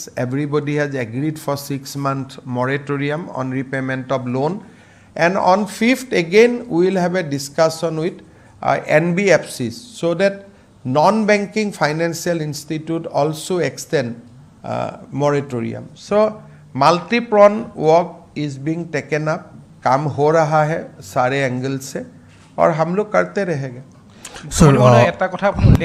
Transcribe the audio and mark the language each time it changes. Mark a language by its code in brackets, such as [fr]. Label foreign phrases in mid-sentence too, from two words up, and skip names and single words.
[en] Everybody has agreed for 6-month moratorium on repayment of loan. And on 5th again we will have a discussion with NBFCs so that non-banking financial institute also extend moratorium. So multi-pronged work is being taken up. [hi] काम हो रहा है सारे एंगल से और हम लोग करते रहेंगे। [en] Sir, [as] এটা কথা